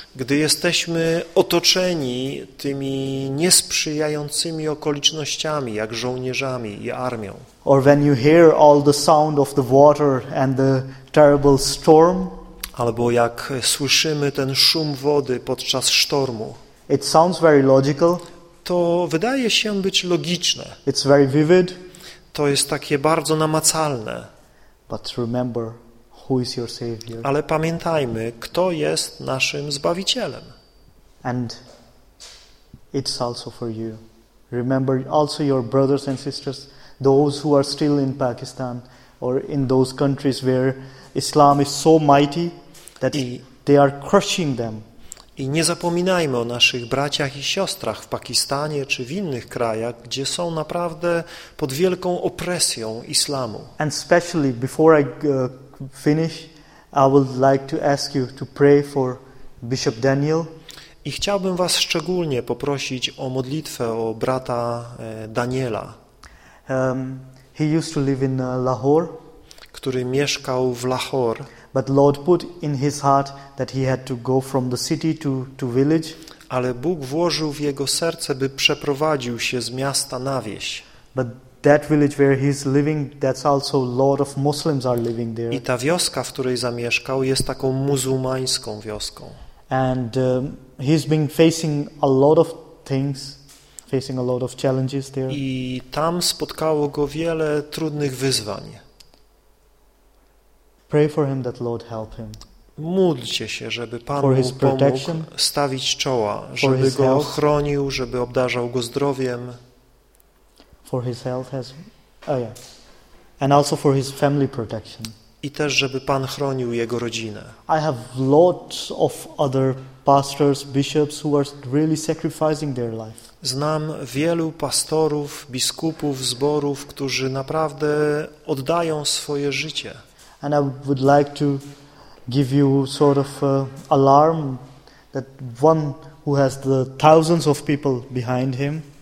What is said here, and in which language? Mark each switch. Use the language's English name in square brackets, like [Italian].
[Polish] Gdy jesteśmy otoczeni tymi niesprzyjającymi okolicznościami, jak żołnierzami i armią. [English] Or when you hear all the sound of the water and the terrible storm. [Polish] Albo jak słyszymy ten szum wody podczas sztormu. [English] It sounds very logical. [Polish] To wydaje się być logiczne. [English] It's very vivid. [Polish] To jest takie bardzo namacalne. [English] But remember, who is your savior? [Polish] Ale pamiętajmy, kto jest naszym Zbawicielem. [English] And it's also for you. Remember also your brothers and sisters, those who are still in Pakistan or in those countries where Islam is so mighty that they are crushing them. [Polish] I nie zapominajmy o naszych braciach i siostrach w Pakistanie czy w innych krajach, gdzie są naprawdę pod wielką opresją islamu. [English] And especially before I finish, I would like to ask you to pray for Bishop Daniel. [Polish] I chciałbym was szczególnie poprosić o modlitwę o brata Daniela. [English] He used to live in Lahore, [Polish] który mieszkał w Lahore. [English] But Lord put in his heart that he had to go from the city to village. [Polish] Ale Bóg włożył w jego serce, by przeprowadził się z miasta na wieś. [English] But that village where he's living, that's also a lot of Muslims are living there. [Polish] I ta wioska, w której zamieszkał, jest taką muzułmańską wioską. [English] And he's been facing a lot of things, facing a lot of challenges there. [Polish] I tam spotkało go wiele trudnych wyzwań. [English] Pray for him that Lord help him. [Polish] Módlcie się, żeby Pan mu pomógł stawić czoła, żeby go chronił, żeby obdarzał go zdrowiem. [English] For his health has, oh yeah, and also for his family protection. [Polish] I też, żeby Pan chronił jego rodzinę. [English] I have lots of other pastors, bishops who are really sacrificing their life. [Polish] Znam wielu pastorów, biskupów, zborów, którzy naprawdę oddają swoje życie. [English] And I would like to give you sort of alarm that one who has the thousands of people behind him.